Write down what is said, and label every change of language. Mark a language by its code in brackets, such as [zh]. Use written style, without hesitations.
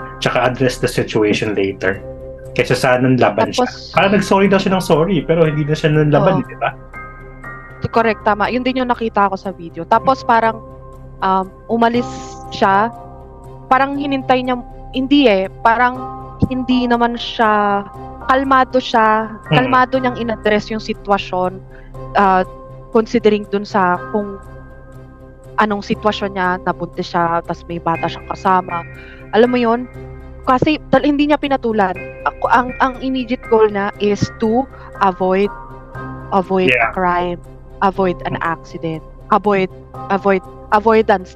[en] Tsaka address the situation later. [tl] Kaysa sa nanlaban siya. Parang nag-sorry daw siya ng sorry, pero hindi na siya nanlaban, di ba? Correct, tama. Yun din yung nakita ko sa video. Tapos parang umalis siya. Parang hinintay niya, hindi parang hindi naman siya, kalmado niyang in-address yung sitwasyon, considering dun sa kung anong sitwasyon niya, nabuntis siya, tas may bata siyang kasama. Alam mo yun? Kasi hindi niya pinatulan. [en] Ang immediate goal na is to avoid a crime, avoid an accident, avoidance.